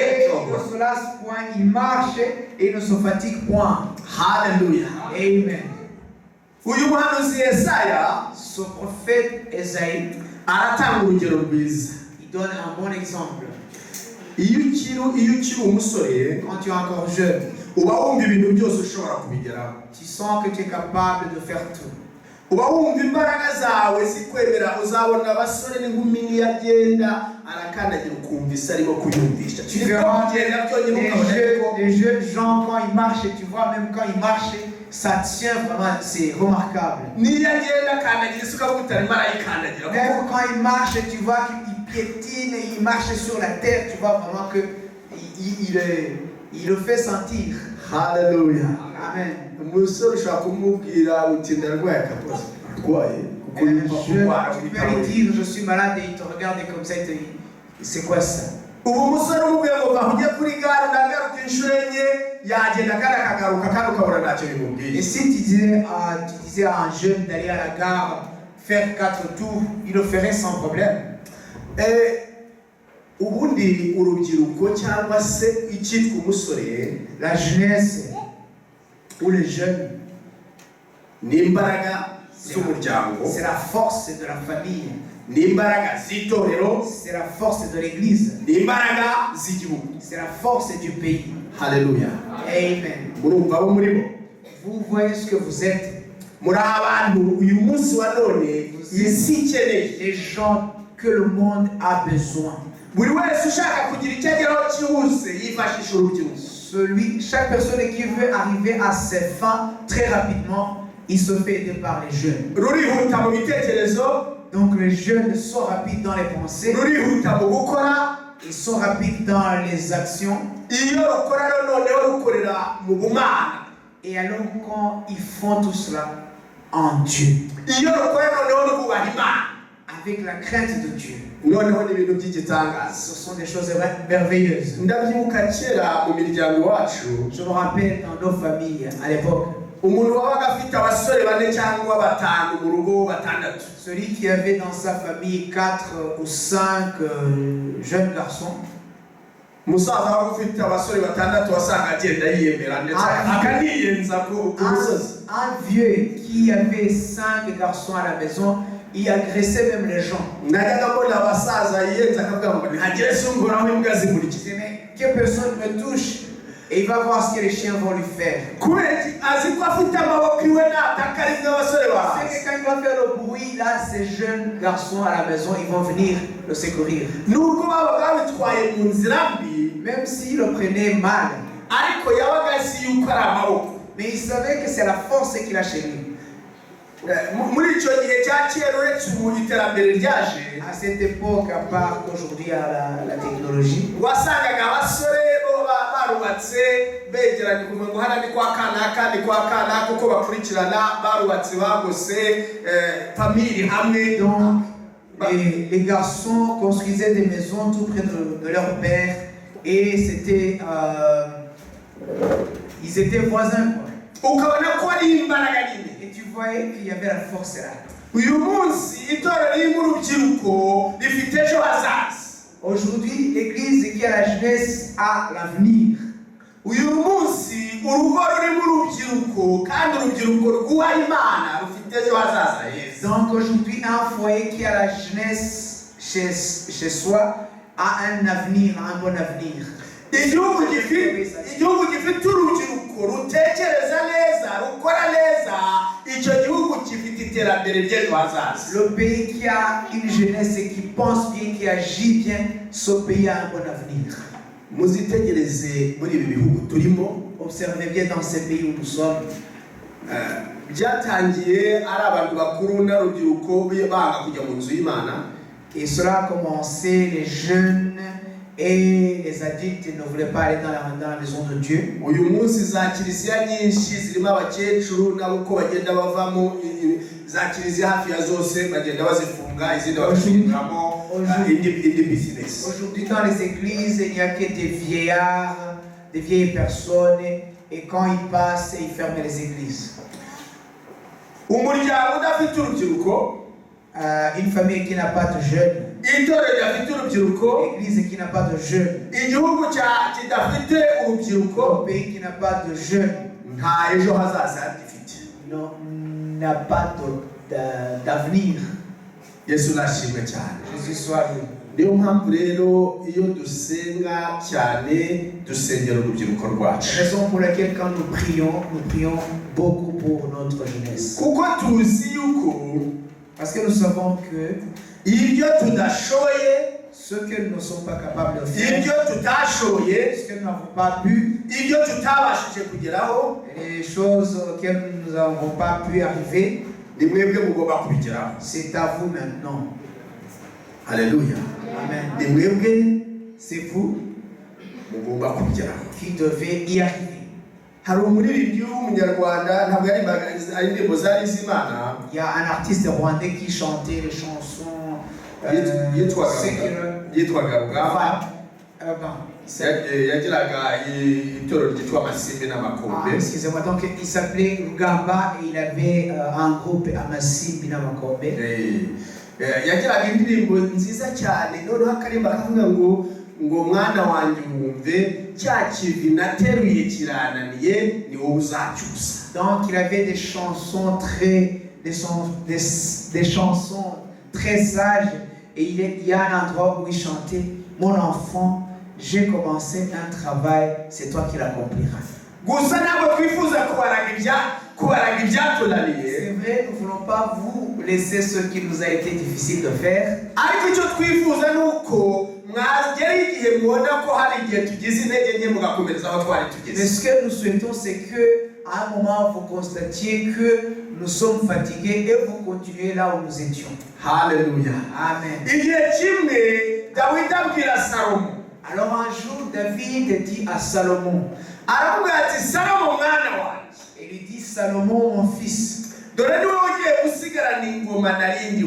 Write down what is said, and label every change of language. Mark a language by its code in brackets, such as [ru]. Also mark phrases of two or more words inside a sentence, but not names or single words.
[fr] Et ils [rw] gucogora. [fr] ne se lassent point, ils marchent et ils ne se fatiguent point. [rw] Haleluya. Amen. uyu muhanuzi Yesaya [fr] Ce prophète Ésaïe, [rw] aratanga urugero rwiza. [fr] il donne un bon exemple. [rw] iyo ukiri umusore [fr] Quand tu es encore jeune, [rw] uba wumva ibintu byose ushobora kubigeraho, [fr] tu sens que tu es capable de faire tout. [rw] uba wumva imbaraga zawe zikwemera. uzabona abasore n'inkumi niyo agenda arakandagira ukumva isi arimo kuyumvisha. [fr] Tu verras les les jeunes gens quand ils marchent, tu vois même quand ils marchent, ça tient vraiment, c'est remarquable. [rw] niyo agenda akandagira isi ukavuga utarimo arayikandagira. [fr] Même quand ils marchent, tu vois qu'ils piétinent, ils marchent sur la terre, tu vois vraiment que il le fait sentir. [rw] Haleluya. Amen. umusore ushobora kumubwira uti ndarwaye akabazo arwaye kuko yumva kurwara [fr] Tu peux lui dire je suis malade et il te regarde comme ça, il te dit c'est quoi ça? [rw] ubu umusore umubwiye ngo vaho ujye kuri gare unagaruka inshuro enye, yagenda kandi akagaruka kandi ukabona ntacyo bimubwiye. [fr] Et si tu disais à un jeune d'aller à la gare faire 4 tours, il le ferait sans problème. [rw] ubundi urubyiruko cyangwa se icyitwa umusore, [fr] La jeunesse ou les jeunes, [rw] n'imbaraga z'umuryango, [fr] c'est la force de la famille, [rw] n'imbaraga z'itorero, [fr] c'est la force de l'église, [rw] n'imbaraga z'igihugu. [fr] c'est la force du pays. [rw] Haleluya. Amen. murumva abo muri bo, [fr] Vous voyez ce que vous êtes, [rw] muri abantu uyu munsi wa none isi ikeneye. [fr] les gens que le monde a besoin. [rw] buri wese ushaka kugira icyo ageraho cyihuse yifashisha urubyiruko. [fr] Chaque personne qui veut arriver à ses fins très rapidement, il se fait aider par les jeunes. [rw] rurihuta mu bitekerezo, [fr] Donc les jeunes sont rapides dans les pensées, [rw] rurihuta mu gukora, [fr] ils sont rapides dans les actions. [rw] iyo rukora noneho rukorera mu bumana. [fr] Et alors quand ils font tout cela en Dieu, [rw] iyo rukora noneho rwubaha Imana, [fr] avec la crainte de Dieu, [rw] noneho ni ibintu by'igitangaza. [fr] ce sont des choses merveilleuses. [rw] Ndabyibuka kera mu miryango wacu, [fr] Je me rappelle dans nos familles à l'époque, [rw] umuntu wabaga afite abasore 4 cyangwa 5 mu rugo 6. [fr] celui qui avait dans sa famille 4 ou 5 jeunes garçons, [rw] umusaza waba ufite abasore 6 wasanga agenda yiyemera ndetse akaniyenza ku musozi. [fr] un vieux qui avait 5 garçons à la maison, il agressait même les gens. [rw] Najyaga mbona abasaza yiyenza akavuga ngo ntagire sunguraho imbwa [fr] Il [rw] zimurikiye. [fr] disait, mais que personne ne me touche et il va voir ce que les chiens vont lui faire. [rw] kubera azi ko afite amaboko iwe nataka ari bw'abasore [fr] C'est [rw] bawe. [fr] que quand il va faire le bruit, là, ces jeunes garçons à la maison, ils vont venir le secourir. [rw] Nubwo babaga babitwaye mu nzira mbi, [fr] Même s'ils le prenaient mal, [rw] ariko yabaga azi yuko ari amaboko. [fr] mais il savait que c'est la force qu'il a chez lui. [rw] Muri icyo gihe cya kera uretse ubu iterambere ryaje, [fr] À cette époque, à part qu'aujourd'hui à la technologie, [rw] wasangaga abasore bo barubatse begeranye kuva ngo hano ni kwa kanaka ni kwa kanaka uko bakurikirana barubatse bagose famille hamwe. [fr] donc les garçons construisaient des maisons tout près de leur père et c'était, ils étaient voisins, quoi. [rw] Ukabona ko ari imbaraga nyine. [fr] Et tu voyais qu'il y avait la force là. [rw] Uyu munsi itorero riri mu rubyiruko rifite ejo hazaza. [fr] Aujourd'hui, l'église qui a la jeunesse a l'avenir. [rw] Uyu munsi urugo ruri mu rubyiruko kandi urubyiruko rwubaha Imana rufite ejo hazaza heza. [fr] Donc aujourd'hui, un foyer qui a la jeunesse chez soi a un avenir, un bon avenir. [rw] Igihugu gifite urubyiruko rutekereza neza rukora neza, icyo gihugu gifite iterambere ry'ejo hazaza. [fr] Le pays qui a une jeunesse et qui pense bien, qui agit bien, ce pays a un bon avenir. [rw] Muzitegereze muri ibi bihugu turimo. [fr] Observez bien dans ces pays où nous sommes. [rw] Byatangiye ari abantu bakuru n'urubyiruko banga kujya mu nzu y'Imana. [fr] Et cela a commencé, les jeunes et les adultes ne voulaient pas aller dans la maison de Dieu. [rw] Uyu munsi za kiliziya nyinshi zirimo abakecuru nabo uko bagenda bavamo za kiliziya hafi ya zose bagenda bazifunga izindi bakashingamo indi business. [fr] Aujourd'hui dans les églises, il n'y a que des vieillards, des vieilles personnes et quand ils passent, ils ferment les églises. [rw] Umuryango udafite urubyiruko, [fr] une famille qui n'a pas de jeunes, [rw] itorero ridafite urubyiruko, [fr] l'église qui n'a pas de jeunes, [rw] igihugu kidafite urubyiruko, [fr] un pays qui n'a pas de jeunes, [rw] nta ejo hazaza gifite. [fr] n'a pas d'avenir. [rw] Yesu nashimwe cyane. [fr] Jésus soit loué. [rw] Niyo mpamvu rero iyo dusenga cyane dusengera urubyiruko rwacu. [fr] Raison pour laquelle quand nous prions beaucoup pour notre jeunesse. [rw] Kuko tuzi yuko [fr] Parce que nous savons que [rw] ibyo tudashoboye, [fr] ce que nous ne sommes pas capables de faire, [rw] ibyo tutashoboye, [fr] ce que nous n'avons pas pu, [rw] ibyo tutabashije kugeraho, [fr] les choses auxquelles nous n'avons pas pu arriver, [rw] ni mwebwe mugomba kubigeraho. [fr] c'est à vous maintenant. [rw] Haleluya. Amen. Ni mwebwe [fr] C'est vous [rw] mugomba kubigeraho. [fr] qui devez y arriver. [rw] Hari umuririmbyi w'umunyarwanda ntabwo ari indirimbo zari iz'Imana. [fr] Il y a un artiste rwandais qui chantait les chansons [rw] yitwaga Rugamba. Yagiraga itorero ryitwa Amasimbi n'Amakombe. [fr] Excusez-moi, donc il s'appelait Rugamba et il avait un groupe Amasimbi n'Amakombe. [rw] Yagiraga indirimbo nziza cyane, noneho akarimba kavuga ngo mwana wanjye wumve cya kivi nateruye kirananiye ni wowe uzacyusa. [fr] Donc il avait des chansons des chansons très sages et il y a un endroit où il chantait: mon enfant, j'ai commencé un travail, c'est toi qui l'accompliras. [rw] Gusa ntabwo twifuza kubaraga ibyatunaniye. [fr] C'est vrai, nous ne voulons pas vous laisser ce qui nous a été difficile de faire. [rw] Ariko icyo twifuza ni uko mwagera igihe mubona ko hari igihe tugize intege nke mugakomereza aho twari [fr] Mais [rw] tugeze. [fr] ce que nous souhaitons, c'est que à un moment, vous constatiez que nous sommes fatigués et vous continuez là où nous étions. [rw] Haleluya. Amen. Igihe kimwe Dawidi abwira Salomo, [fr] Alors un jour, David dit à Salomon, [rw] aravuga ati Salomo mwana wanjye, [fr] il lui dit, Salomon, mon fils, [rw] dore niwe ugiye gusigarana ingoma nari ndiho,